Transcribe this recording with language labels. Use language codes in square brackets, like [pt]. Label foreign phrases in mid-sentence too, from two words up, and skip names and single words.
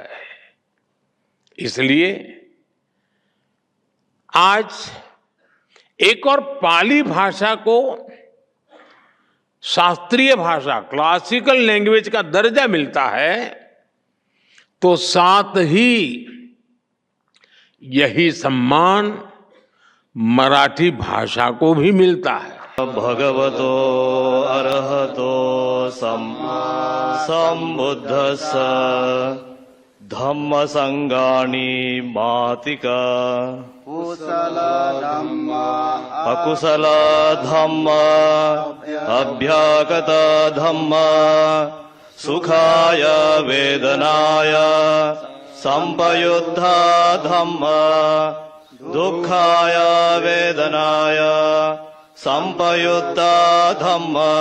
[hi] इसलिए आज एक और पाली भाषा को शास्त्रीय भाषा, [en] classical language [hi] का दर्जा मिलता है, तो साथ ही यही सम्मान मराठी भाषा को भी मिलता है। [pi] भगवतो अरहतो सम्बुद्धस्स धम्म संगाणि मातिका अकुशल धम्म अभ्यागत धम्म सुखाय वेदनाय संपयुद्ध धम्म दुःखाय वेदनाय संपयुद्ध धम्म